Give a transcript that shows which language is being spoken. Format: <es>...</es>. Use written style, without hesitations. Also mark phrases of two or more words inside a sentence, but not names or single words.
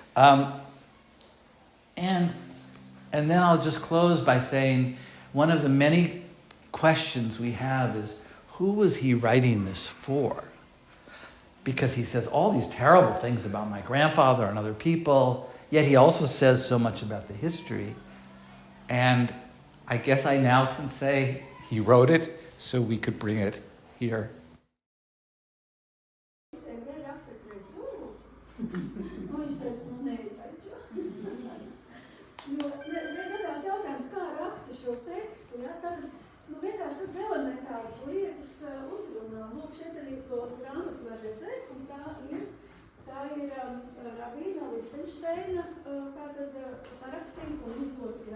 <en>And then I'll just close by saying one of the many questions we have is, who was he writing this for? Because he says all these terrible things about my grandfather and other people, yet he also says so much about the history. And I guess I now can say he wrote it so we could bring it here.</en> <lv>Vienkārši tāds elementāras lietas uzrunā. Lūk, šeit arī to grāmatu var redzēt, un tā ir Rabīna Lichtensteina tātad sarakstīta un izdota grāmata.</lv>